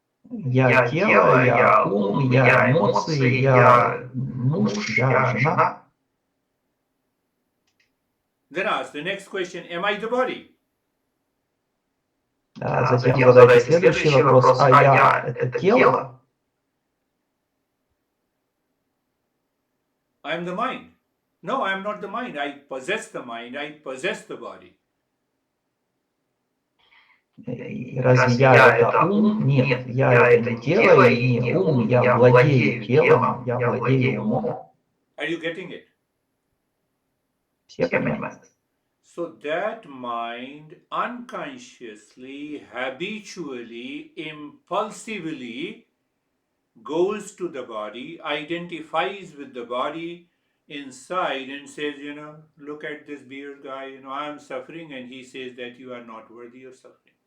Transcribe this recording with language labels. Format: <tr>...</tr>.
<ru>Я тело, я ум, я эмоции, я муж, я жена.</ru> <en>Then ask the next question, am I the body?</en> <ru>Затем задайте следующий вопрос, а я это тело?</ru> <en>I am the mind. No, I am not the mind. I possess the mind. I possess the body.</en> <ru>Разве я это ум? Нет, я это не тело и не ум, я владею телом, я владею умом.</ru> <en>Are you getting it?</en> <ru>Все понимают?</ru> <en>So that mind unconsciously, habitually, impulsively goes to the body, identifies with the body inside and says, look at this beard guy, I am suffering, and he says that you are not worthy of suffering.</en>